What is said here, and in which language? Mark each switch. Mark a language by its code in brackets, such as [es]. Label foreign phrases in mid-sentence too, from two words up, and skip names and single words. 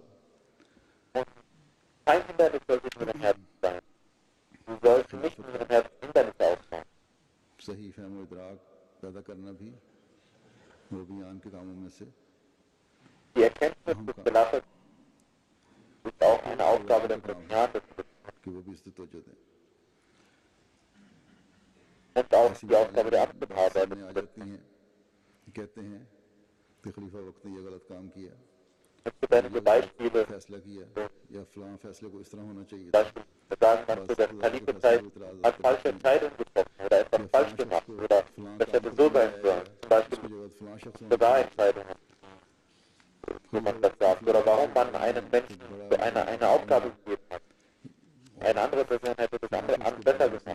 [de] Und kein Hindernis sollte in ihrem Herzen sein. Sie sollten nicht in ihrem Herzen Hindernisse aufbauen. Die Erkenntnis des Khilafat ist auch eine Aufgabe der Präsidenten [ur] کہ وہ بھی اس سے توجہ دیں. [de] und auch die Aufgabe der Amtshaber. [ur] سامنے آ جاتی ہیں، کہتے ہیں کہ خلیفہ وقت نے یہ غلط کام کیا, [de] Es gibt einige Beispiele, [ur] فیصلہ کیا یا فلاں فیصلے کو اس طرح ہونا چاہیے تھا. [de] beispielsweise sagen manche, der Khalifenzeit hat falsche Entscheidungen getroffen oder etwas falsch gemacht oder das hätte so sein sollen. Zum Beispiel sogar Entscheidungen, wo man das sagt. Oder warum man einen Menschen so eine Aufgabe gegeben hat. Eine andere Person hätte das andere besser gemacht.